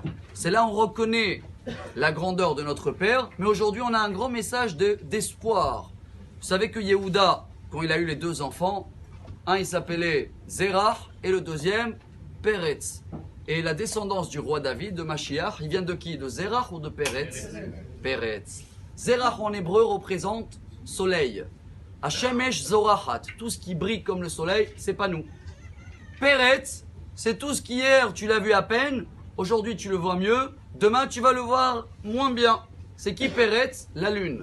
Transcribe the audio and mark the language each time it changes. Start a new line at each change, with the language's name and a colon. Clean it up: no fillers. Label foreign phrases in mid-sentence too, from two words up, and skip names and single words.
French: C'est là où on reconnaît la grandeur de notre père. Mais aujourd'hui, on a un grand message d'espoir. Vous savez que Yehuda, quand il a eu les deux enfants, un il s'appelait Zerach et le deuxième Peretz. Et la descendance du roi David, de Mashiach, il vient de qui? De Zerach ou de Peretz? Peretz. Zerach en hébreu représente soleil.
Hebrew: השמש זורחת,
French: tout ce qui brille comme le soleil, c'est pas nous. Peretz, c'est tout ce qui hier tu l'as vu à peine, aujourd'hui tu le vois mieux, demain tu vas le voir moins bien. C'est qui Peretz? La lune.